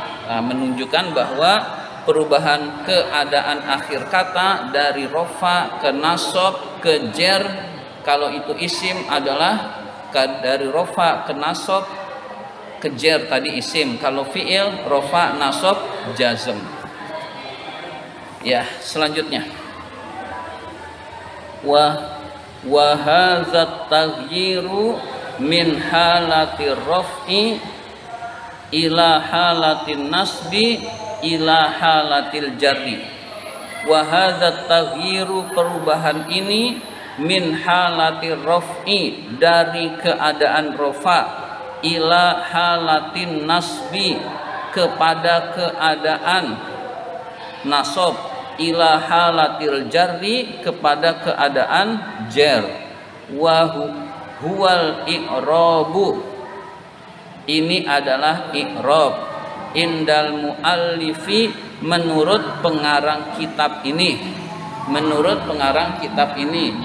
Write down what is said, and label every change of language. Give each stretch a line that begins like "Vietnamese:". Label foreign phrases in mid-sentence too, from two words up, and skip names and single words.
Indonesian: Menunjukkan bahwa perubahan keadaan akhir kata dari rofa ke nasab ke jer, kalau itu isim adalah dari rofa ke nasab ke jer tadi isim, kalau fiil rofa nasab jazm. Ya, selanjutnya
Arabic: وهذا التغيير من حالة الرفع إلى حالة النصب إلى حالة الجر. وهذا التغيير,
Indonesian: perubahan ini,
Arabic: من حالة الرفع,
Indonesian: dari keadaan rofa,
Arabic: إلى حالة النصب,
Indonesian: kepada keadaan nasab,
Arabic: إلى حالة الجر,
Indonesian: kepada keadaan jar.
Arabic: وهو الإعراب,
Indonesian: ini adalah i'rab,
Arabic: عند المؤلف,
Indonesian: menurut pengarang kitab ini, menurut pengarang kitab ini.